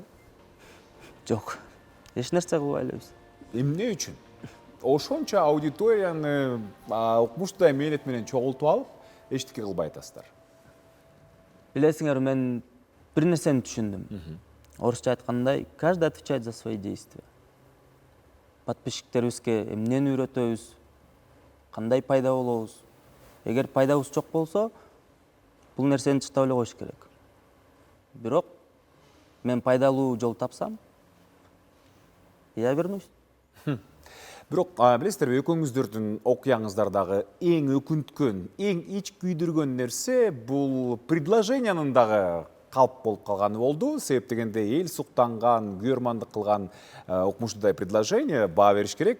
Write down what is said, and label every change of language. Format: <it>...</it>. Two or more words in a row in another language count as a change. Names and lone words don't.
<ky>Жок. Эч нерсе кылбай элебиз. Эмне үчүн? Ошончо аудиторияны укмуштуу мээнет менен чогултуп алып, эчтеке кылбай атасыздар. Билесиңер, мен бир нерсени түшүндүм. Орусча айткандай,</ky> <ru>каждый отвечает за свои действия.</ru> <ky>Подписчиктерибизге эмнени үйрөтөбүз, кандай пайда болобуз. Эгер пайдабыз жок болсо, бул нерсени тыштап эле коюш керек. Бирок мен пайдалуу жол тапсам,</ky> <ru>я вернусь.</ru> <ky>Бирок билесиздерби, экөөңүздөрдүн окуяңыздардагы эң өкүнткөн, эң ич күйдүргөн нерсе бул предложениянын дагы калп болуп калганы болду. Себеп дегенде эл суктанган, күйөрмандык кылган укмуштуудай предложение баа бериш керек.</ky>